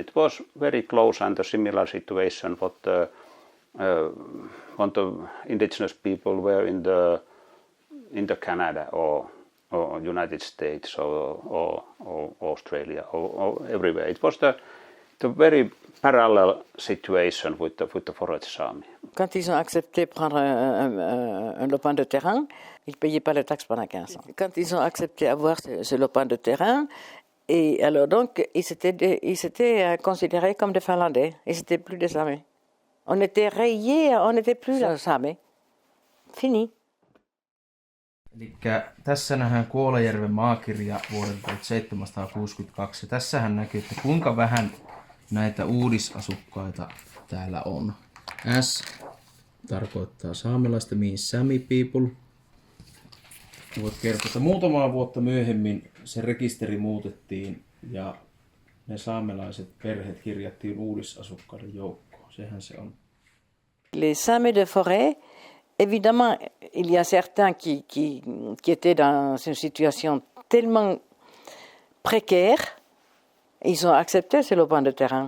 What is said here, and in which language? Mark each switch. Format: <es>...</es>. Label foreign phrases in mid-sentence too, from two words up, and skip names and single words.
<en>It was very close and a similar situation what the indigenous people were in the Canada or United States or Australia or everywhere. It was the very parallel situation with the Forest Saami.</en> <fr>Quand ils ont accepté de prendre un lopin de terrain, ils ne payaient pas la taxe pendant 15 ans. Quand ils ont accepté d'avoir ce lopin de terrain, et alors donc, ils s'étaient considérés comme des Finlandais. Ils n'étaient plus des Sami. On était rayés, on n'était plus des Sami. Fini.</fr> <fi>Elikkä tässä nähdään Kuolajärven maakirja vuodelta 1762. Ja tässähän näkyy, että kuinka vähän näitä uudisasukkaita täällä on. S tarkoittaa saamelaista,</fi> <en>means Sami people.</en> <fi>Voit kertoa, että muutamaa vuotta myöhemmin se rekisteri muutettiin ja ne saamelaiset perheet kirjattiin uudisasukkaiden joukkoon. Sehän se on.</fi> <fr>Les Sami de forêt, évidemment, il y a certains qui étaient dans une situation tellement précaire, ils ont accepté ce lopin de terrain.</fr>